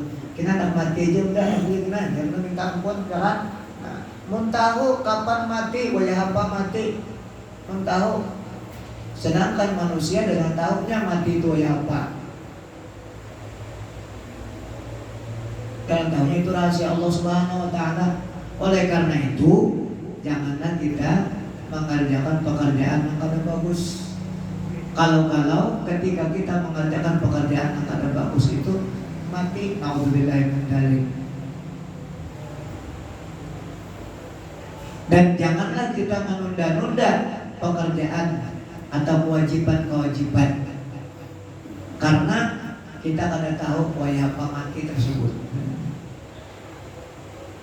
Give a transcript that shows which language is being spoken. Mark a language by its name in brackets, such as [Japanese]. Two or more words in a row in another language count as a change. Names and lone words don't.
[Indonesian] Kita nak mati aja udah, jangan minta ampun, jangan. [Banjar] Nah, mau tahu kapan mati, wajah apa mati, mau tahu. Sedangkan manusia dengan tahunya mati itu wajah apa. [Indonesian] Dan tahunya itu rahasia Allah [Arabic] سبحانه وتعالى. [Indonesian] Oleh karena itu, janganlah kita mengerjakan pekerjaan yang kada bagus. Kalau ketika kita mengerjakan pekerjaan yang kada bagus itu mati, [Arabic] نعوذ بالله من ذلك. [Indonesian] Dan janganlah kita menunda-nunda pekerjaan atau kewajiban-kewajiban, karena kita [Banjar] kada tahu wayah apa [Indonesian] mati tersebut.